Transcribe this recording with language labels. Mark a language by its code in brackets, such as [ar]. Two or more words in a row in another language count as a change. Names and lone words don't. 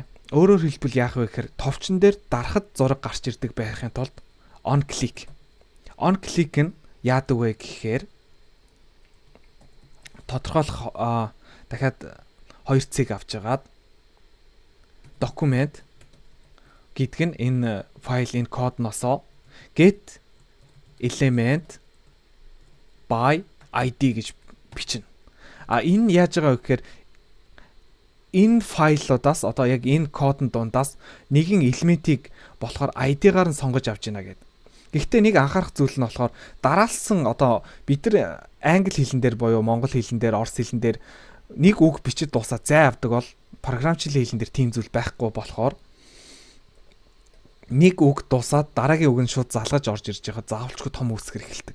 [mn] Өөрөөр хэлбэл яах вэ гэхээр товчон дээр дарахад зураг гарч ирдэг байхын тулд [en] on click [mn] нь яадаг вэ гэхээр тодорхойлох дахиад 2C авч агаад document гэдэг нь энэ файл энэ кодносоо [en] get element by id [mn] гэж бичнэ. Энэ яаж байгаа вэ гэхээр энэ файлуудаас одоо яг энэ кодын дундаас нэгэн элементийг болохоор ID-гаар нь сонгож авч яана гэдэг. Гэхдээ нэг анхаарах зүйл нь болохоор дараалсан одоо бид нар англи хэлэн дээр буюу монгол хэлэн дээр, орос хэлэн дээр нэг үг бичиж дуусаад зай авдаг бол програмчлалын хэлэн дээр тийм зүйл байхгүй болохоор нэг үг дуусаад дараагийн үг нь шууд залгаж орж ирж байгаа заавалчгүй том үсгэр эхэлдэг.